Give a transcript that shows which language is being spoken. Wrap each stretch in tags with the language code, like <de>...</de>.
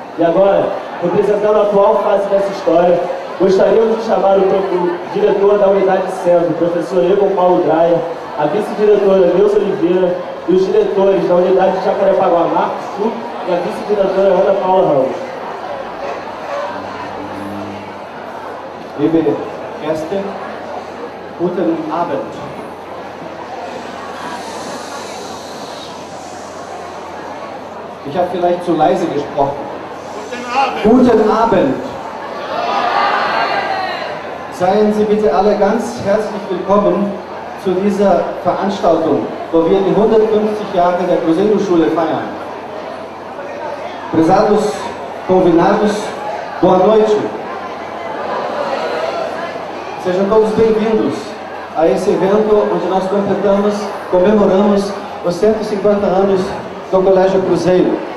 <pt>E agora, representando a atual fase dessa história, gostaríamos de chamar o diretor da unidade centro, o professor Egon Paulo Dreyer, a vice-diretora Neuza Oliveira e os diretores da unidade de Jacarepaguá, Marcos Sul, e a vice-diretora Ana Paula Ramos.</pt> <de>Liebe Gäste, guten Abend. Ich habe vielleicht zu leise gesprochen. Guten Abend. Seien Sie bitte alle ganz herzlich willkommen zu dieser Veranstaltung, wo wir die 150 Jahre der Cruzeiro-Schule feiern.</de> <pt>Prezados convidados, boa noite. Sejam todos bem-vindos a esse evento onde nós comemoramos os 150 anos do Colégio Cruzeiro.</pt>